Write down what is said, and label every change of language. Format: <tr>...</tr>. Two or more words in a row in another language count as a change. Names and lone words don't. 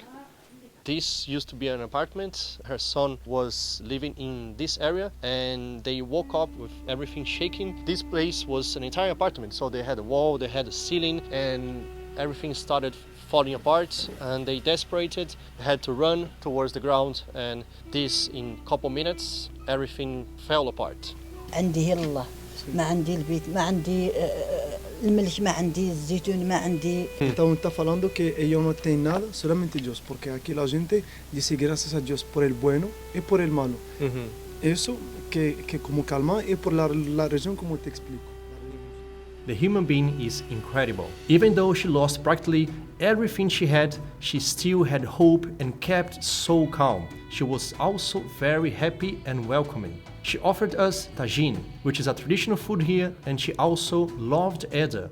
<en>This used to be an apartment. Her son was living in this area and they woke up with everything shaking. This place was an entire apartment, so they had a wall, they had a ceiling, and everything started falling apart, and they desperate, had to run towards the ground, and this in a couple minutes everything fell apart.</en> <ar>عندي الله ما عندي البيت ما عندي الملح ما عندي الزيتون ما عندي.</ar> <pt>Então está falando</pt> <es>que ellos no tienen nada, solamente Dios, porque aquí la gente dice gracias a Dios por el bueno y por el malo. Eso que como calma y por la región como te explico.</es> <en>The human being is incredible. Even though she lost practically everything she had, she still had hope and kept so calm. She was also very happy and welcoming. She offered us tagine, which is a traditional food here, and she also loved Eda.</en>